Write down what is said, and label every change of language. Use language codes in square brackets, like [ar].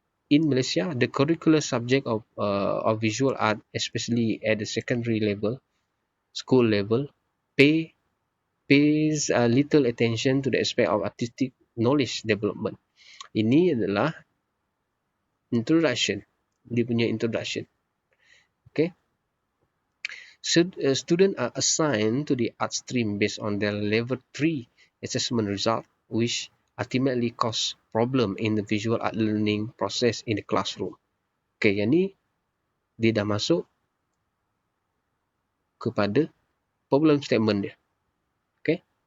[en] in Malaysia, the curricular subject of visual art, especially at the secondary level, school level, pays little attention to the aspect of artistic knowledge development. [ms] Ini adalah introduction. Dia punya introduction. Okay. [en] So, students are assigned to the art stream based on their level 3 assessment result, which ultimately cause problem in the visual art learning process in the classroom. [ms] Okay, yang ni dia dah masuk kepada problem statement dia. Okay.